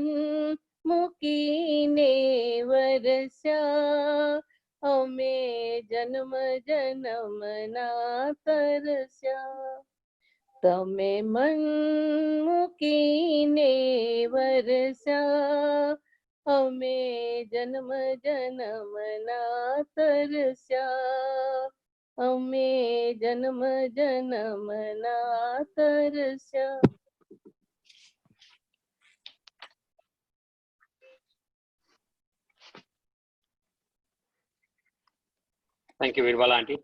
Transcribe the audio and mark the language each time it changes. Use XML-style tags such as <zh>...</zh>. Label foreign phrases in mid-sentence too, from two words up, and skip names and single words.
<gu>મૂકીને વરસ્યા અમે જન્મ જન્મના તરસ્યા તમે મન મૂકીને વરસ્યા અમે જન્મ જન્મ ના તરસ્યા, અમે જન્મ જન્મ ના તરસ્યા.</gu> <en>Thank you, Virbala auntie.</en>